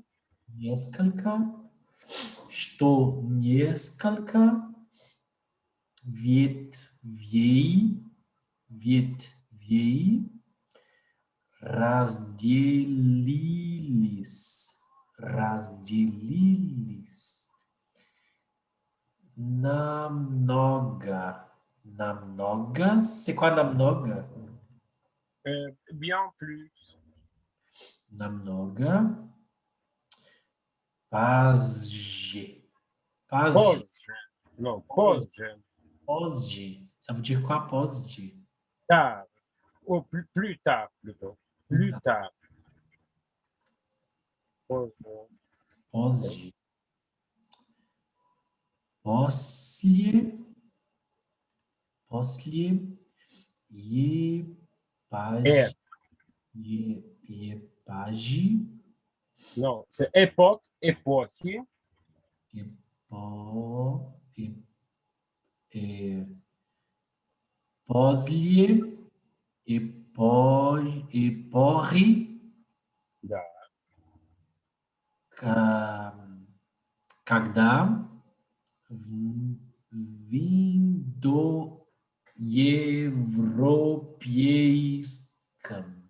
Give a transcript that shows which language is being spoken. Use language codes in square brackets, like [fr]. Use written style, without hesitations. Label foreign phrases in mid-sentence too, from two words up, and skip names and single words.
[ru] несколько, что несколько ветвей, ветвей разделились намного, [fr] c'est quoi намного? Bien plus. [ru] Намного, позже, позже, Позже. Non, позже, позже. позже. [fr] Ça veut dire quoi, позже? Tard. Ou plus tard, plutôt. Plus tard. [ru] Позже. Позже. После, после, [fr] Et, епажи, non, c'est époque, époque, епо, е- [ru] после, эпохи, да, ка- когда в индоевропейском